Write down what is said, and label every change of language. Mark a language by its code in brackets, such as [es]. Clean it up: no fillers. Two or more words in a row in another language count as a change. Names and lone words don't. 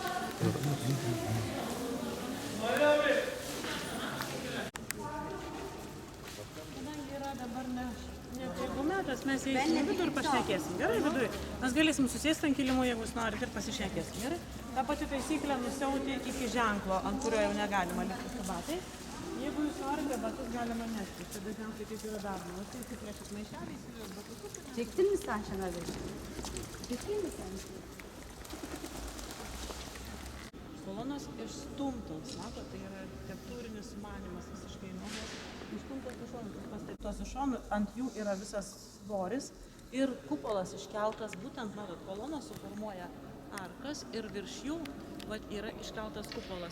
[lt] kadangi yra dabar ne jeigu metas, mes eisim į vidų ir pašnekėsim. Gerai, viduje. Mes galėsim susėsti ant kilimų, jeigu jūs norit, ir pasišnekėsim. Gerai? Ta pati taisyklė nusiauti iki ženklo, ant kurio jau negalima likti su batais. Jeigu jūs norite, batus galima nešti. Tai dažniausiai taip yra daroma. Tai įsiplėšit maišeliais ir batus. [tr] Çektin mi sen Şener? Çektin mi sen? [lt] Kolonos išstumtos, mato, tai yra architektūrinis sumanymas visiškai naujas. Išstumtos iš šonų, pastatytos iš šonų, ant jų yra visas svoris ir kupolas iškeltas, būtent, matot, kolonos suformuoja arkas ir virš jų yra iškeltas kupolas.